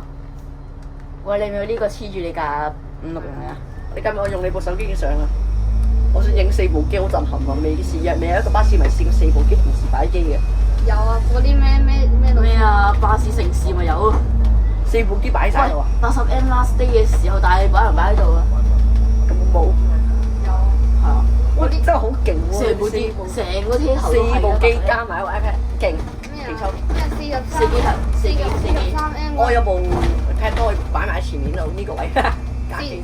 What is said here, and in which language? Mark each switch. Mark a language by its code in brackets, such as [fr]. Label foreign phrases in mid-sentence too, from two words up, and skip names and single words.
[yue] 喂，你咪呢個黐住你架560啊？你今日我用你部手機影相啊！我想影4部機，好震撼啊！未有一個巴士迷試過4部機同時擺機嘅。有啊，嗰啲咩咩啊？巴士城市咪有咯，4部機擺晒喎。 80M [en] last day [yue] 嘅時候，但係擺人擺喺度啊！咁冇。有啊。係啊！哇！你真係好勁喎！成部機，成個車頭都係 4部機加埋個 iPad，勁。咩啊？勁抽。咩四機頭，四機。 43M 我有部 iPad 都可以擺埋喺前面度呢個位。加住。